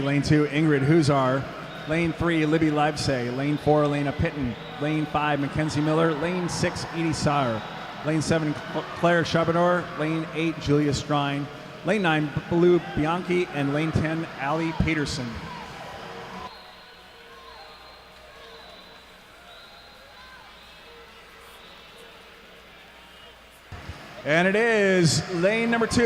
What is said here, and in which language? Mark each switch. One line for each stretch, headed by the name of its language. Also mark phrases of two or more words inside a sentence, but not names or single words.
English: Lane 2, Ingrid Huzar. Lane 3, Libby Livesay. Lane 4, Lena Pitton. Lane 5, Mackenzie Miller. Lane 6, Edie Sauer. Lane 7, Claire Chabonor. Lane 8, Julia Strine. Lane 9, Baloo Bianchi. And lane 10, Allie Peterson. And it is lane number 2.